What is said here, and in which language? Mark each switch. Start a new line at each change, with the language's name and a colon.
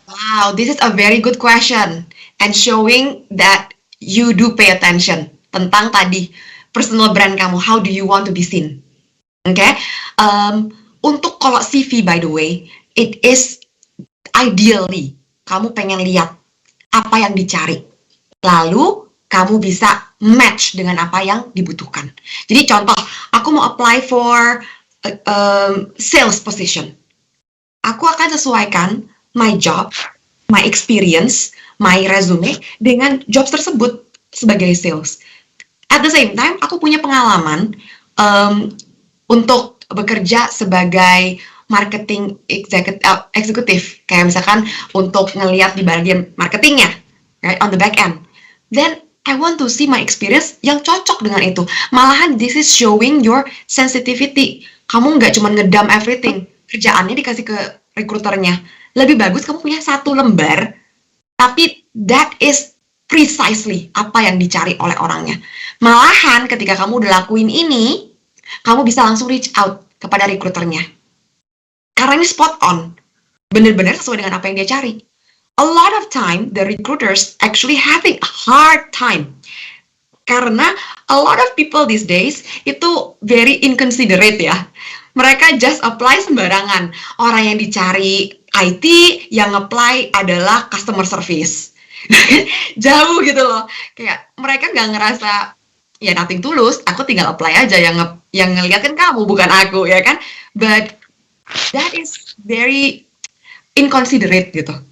English: Wow, this is a very good question and showing that you do pay attention
Indonesian: tentang tadi
English: personal brand
Indonesian: kamu.
English: How do you want to be seen? Okay?
Indonesian: Untuk kalau CV,
English: by the way, it is ideally
Indonesian: kamu pengen lihat apa yang dicari, lalu kamu bisa match dengan apa yang dibutuhkan. Jadi contoh, aku mau
English: apply for sales position.
Indonesian: Aku akan sesuaikan
English: my job, my experience, my resume
Indonesian: dengan jobs tersebut sebagai sales.
English: At the same time,
Indonesian: aku punya pengalaman untuk bekerja sebagai marketing eksekutif, kayak misalkan untuk ngelihat di bagian marketingnya,
English: right, on the back end. Then I want to see my experience
Indonesian: yang cocok dengan itu. Malahan
English: this is showing your sensitivity.
Indonesian: Kamu nggak cuma ngedump
English: everything,
Indonesian: kerjaannya dikasih ke rekruternya. Lebih bagus kamu punya 1 lembar, tapi
English: that is precisely
Indonesian: apa yang dicari oleh orangnya. Malahan ketika kamu udah lakuin ini, kamu bisa langsung reach out kepada rekruternya. Karena ini
English: spot on,
Indonesian: benar-benar sesuai dengan apa yang dia cari.
English: A lot of time, the recruiters actually having a hard time.
Indonesian: Karena
English: a lot of people these days
Indonesian: itu
English: very inconsiderate ya.
Indonesian: Mereka
English: just apply
Indonesian: sembarangan. Orang yang dicari IT, yang apply adalah customer service. Jauh gitu loh. Kayak mereka nggak ngerasa, ya
English: nothing
Indonesian: tulus, aku tinggal apply aja, yang ngeliat kan kamu, bukan aku, ya kan?
English: But that is very inconsiderate
Indonesian: gitu.